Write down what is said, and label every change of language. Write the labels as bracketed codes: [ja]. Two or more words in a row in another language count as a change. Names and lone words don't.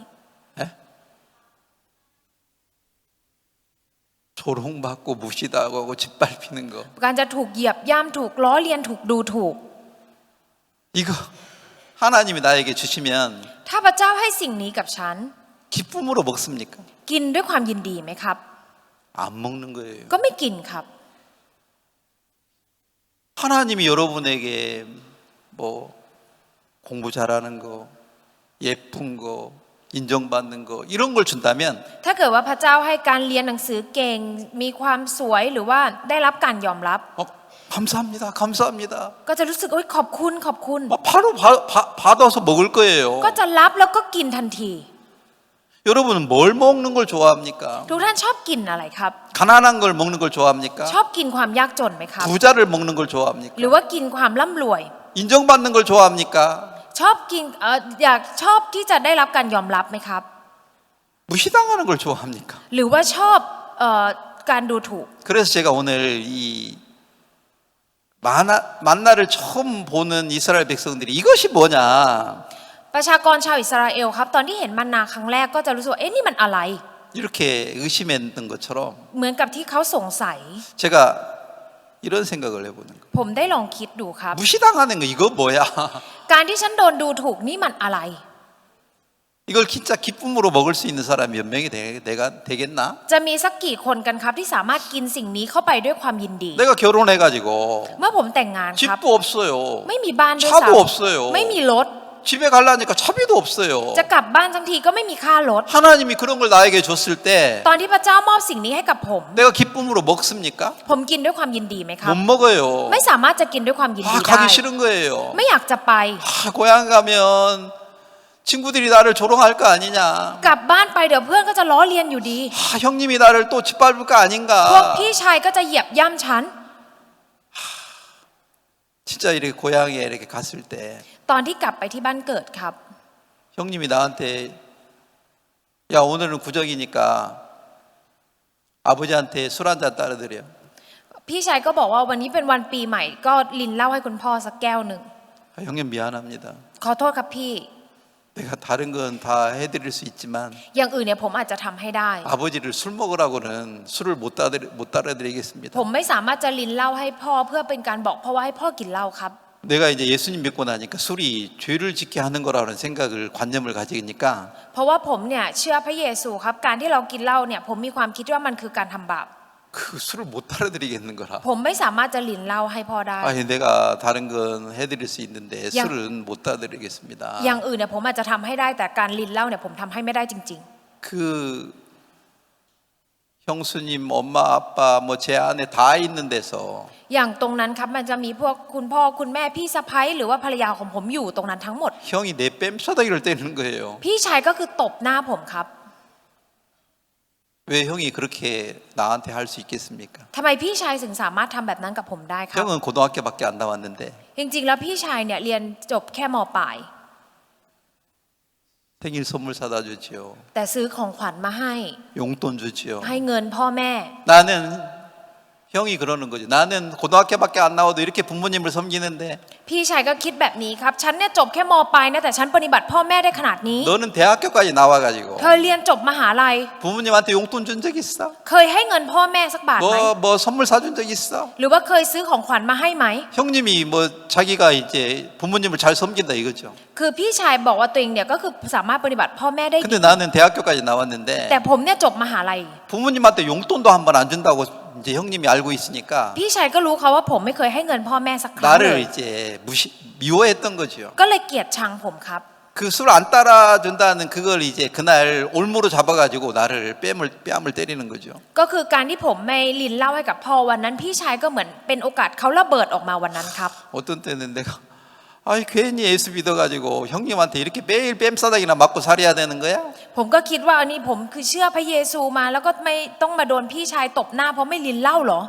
[ko] 에? 조롱받고 무시당하고 짓밟히는 거. [th] การจะถูกเหยียบย่ำถูกล้อเลียนถูกดูถูก [ko] 이거 하나님이 나에게 주시면 [th] ถ้าพระเจ้าให้สิ่งนี้กับฉัน [ko] 기쁨으로 먹습니까? [th] กินด้วยความยินดีไหมครับ [ko] 안 먹는 거예요. [th] ก็ไม่กินครับ [ko] 하나님이 여러분에게 뭐 공부 잘하는 거, 예쁜 거, 인정받는 거 이런 걸 준다면 [th] ถ้าเกิดว่าพระเจ้าให้การเรียนหนังสือเก่ง มีความสวยหรือว่าได้รับการยอมรับ [ko] 감사합니다. 감사합니다. [th] ก็จะรู้สึกโอ๊ยขอบคุณขอบคุณ [ko] 바로 받아서 먹을 거예요. [th] ก็จะรับแล้วก็กินทันที [ko] 여러분은 뭘 먹는 걸 좋아합니까? [th] ทุกท่านชอบกินอะไรครับ [ko] 가난한 걸 먹는 걸 좋아합니까? [th] ชอบกินความยากจนไหมครับ [ko] 부자를 먹는 걸 좋아합니까? [th] หรือว่ากินความร่ำรวย [ko] 인정받는 걸 좋아합니까? [th] ชอบกินอยากชอบที่จะได้รับการยอมรับไหมครับ [ko] 무시당하는 걸 좋아합니까? [th] หรือว่าชอบการดูถูก [ko] 그래서 제가 오늘 이 만나를 처음 보는 이스라엘 백성들이 이것이 뭐냐? [th] ประชากรชาวอิสราเอลครับตอนที่เห็นมันนาครั้งแรกก็จะรู้สึกว่าเอ๊ะนี่มันอะไร [ko] 이렇게 의심했던 것처럼 [th] เหมือนกับที่เขาสงสัย [ko] 제가 이런 생각을 해보는 거. [th] ผมได้ลองคิดดูครับ [ko] 무시당하는 거 이거 뭐야? [th] การที่ฉันโดนดูถูกนี่มันอะไร [ko] 이걸 진짜 기쁨으로 먹을 수 있는 사람이 몇 명이 되겠나? [th] จะมีสักกี่คนกันครับที่สามารถกินสิ่งนี้เข้าไปด้วยความยินดี [ko] 내가 결혼해가지고 [th] เมื่อผมแต่งงานครับ [ko] 집도 없어요. [th] ไม่มีบ้านด้วย [ko] 차도 [th] ซ้ำ [ko] 없어요. [th] ไม่มีรถ [ko] 집에 가려니까 차비도 없어요. [th] จะกลับบ้านทั้งทีก็ไม่มีค่ารถ [ko] 하나님이 그런 걸 나에게 줬을 때 [th] ตอนที่พระเจ้ามอบสิ่งนี้ให้กับผม [ko] 내가 기쁨으로 먹습니까? [th] ผมกินด้วยความยินดีไหมครับ [ko] 못 먹어요. [th] ไม่สามารถจะกินด้วยความยินดี [ko] 아, [th] ได้ [ko] 가기 싫은 거예요. [th] ไม่อยากจะไป [ko] 아, 고향 가면 친구들이 나를 조롱할 거 아니냐. [th] กลับบ้านไปเดี๋ยวเพื่อนก็จะล้อเลียนอยู่ดี [ko] 아, 형님이 나를 또 짓밟을 거 [th] พวก [ko] 아닌가. [th] พี่ชายก็จะเหยียบย่ำฉัน [ko] 진짜 이렇게 고향에 이렇게 갔을 때 [th] ตอนที่กลับไปที่บ้านเกิดครับ [ko] 형님이 나한테 야 오늘은 구정이니까 아버지한테 술 한 잔 따라드려. [th] พี่ชายก็บอกว่าวันนี้เป็นวันปีใหม่ก็ลินเหล้าให้คุณพ่อสักแก้วหนึ่ง [ko] 아, 형님 미안합니다. [th] ขอโทษครับพี่ [ko] 내가 다른 건 다 해드릴 수 있지만 [th] อย่างอื่นเนี่ยผมอาจจะทำให้ได้ [ko] 아버지를 술 먹으라고는 술을 못 따라드리겠습니다. [th] ผมไม่สามารถจะลินเหล้าให้พ่อเพื่อเป็นการบอกพ่อว่าให้พ่อกินเหล้าครับ [ko] 내가 이제 예수님 믿고 나니까 술이 죄를 짓게 하는 거라는 생각을 관념을 가지니까 [th] เพราะว่าผมเนี่ยเชื่อพระเยซูครับการที่เรากินเหล้าเนี่ยผมมีความคิดว่ามันคือการทำบาป [ko] 그 술을 못 따라드리겠는 거라. [th] ผมไม่สามารถจะลินเหล้าให้พ่อได้ [ko] 아니 내가 다른 건 해드릴 수 있는데 양- 술은 못 따라드리겠습니다. [th] อย่างอื่นเนี่ยผมอาจจะทำให้ได้แต่การลินเหล้าเนี่ยผมทำให้ไม่ได้จริง [ko] 그 형수님, 엄마, 아빠, 뭐 제 안에 다 있는 데서 [th] ๆ อย่างตรงนั้นครับมันจะมีพวกคุณพ่อคุณแม่พี่สะใภ้หรือว่าภรรยาของผมอยู่ตรงนั้นทั้งหมด [ko] 형이 내 뺨싸다기를 때리는 거예요. [th] พี่ชายก็คือตบหน้าผมครับ [ko] 왜 형이 그렇게 나한테 할 수 있겠습니까? [th] ทำไมพี่ชายถึงสามารถทำแบบนั้นกับผมได้ครับ [ko] 형은 고등학교밖에 안 나왔는데 [th] จริงๆแล้วพี่ชายเนี่ยเรียนจบแค่มปลาย [ko] 생일 선물 사다 주지요. [th] แต่ซื้อของขวัญมาให้ [ko] 용돈 주지요. [th] ให้เงินพ่อแม่ [ko] 나는 형이 그러는 거죠. 나는 고등학교밖에 안 나와도 이렇게 부모님을 섬기는데 [th] พี่ชายก็คิดแบบนี้ครับฉันเนี่ยจบแค่มปลายนะแต่ฉันปฏิบัติพ่อแม่ได้ขนาดนี้ [ko] 너는 대학교까지 나와가지고 [th] เธอเรียนจบมหาลัย [ko] 부모님한테 용돈 준 적 있어? [th] เคยให้เงินพ่อแม่สักบาทไหม [ko] 뭐 선물 사준 적 있어? [th] หรือว่าเคยซื้อของขวัญมาให้ไหม [ko] 형님이 뭐 자기가 이제 부모님을 잘 섬긴다 이거죠. [th] คือพี่ชายบอกว่าตัวเองเนี่ยก็คือสามารถปฏิบัติพ่อแม่ได้ดี [ko] 근데 나는 대학교까지 나왔는데 [th] แต่ผมเนี่ยจบมหาลัย [ko] 부모님한테 용돈도 한 번 안 준다고 이제 형님이 알고 있으니까 [th] พี่ชายก็รู้เขาว่าผมไม่เคยให้เงินพ่อแม่สักครั้งเลย [ko] 나를 이제 미워했던 거죠. [th] ก็เลยเกลียดชังผมครับ [ko] 그 술 안 따라준다는 그걸 이제 그날 올무로 잡아가지고 나를 뺨을 때리는 거죠. [th] ก็คือการที่ผมไม่ลินเหล้าให้กับพ่อวันนั้น พี่ชายก็เหมือนเป็นโอกาสเขาระเบิดออกมาวันนั้นครับ [ko] 어떤 때는 내가 아이 괜히 예수 믿어가지고 형님한테 이렇게 매일 뺨싸닥이나 맞고 살아야 되는 거야? [th] ผมก็คิดว่าอันนี้ผมคือเชื่อพระเยซูมาแล้วก็ไม่ต้องมาโดนพี่ชายตบหน้าเพราะไม่ลินเหล้าเหรอ